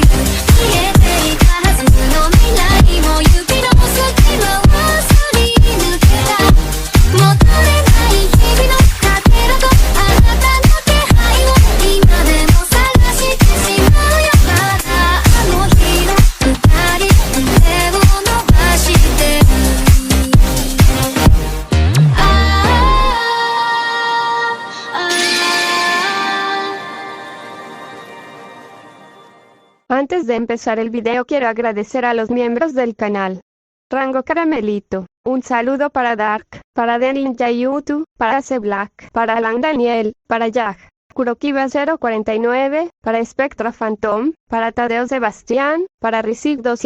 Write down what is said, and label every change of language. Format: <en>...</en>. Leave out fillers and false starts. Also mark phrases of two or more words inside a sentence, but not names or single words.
<ja>見えていたはずの未来も指の隙間をすり抜けた。求めない日々のかけらとあなたの気配を今でも探してしまうよ。まだあの日の二人手を伸ばしてる。</ja> <es>Antes de empezar el video quiero agradecer a los miembros del canal. Rango Caramelito, un saludo para Dark, para Deninja YouTube, para C Black, para Alan Daniel, para Jack, Kurokiba 049, para Spectra Phantom, para Tadeo Sebastián, para Rizik</es>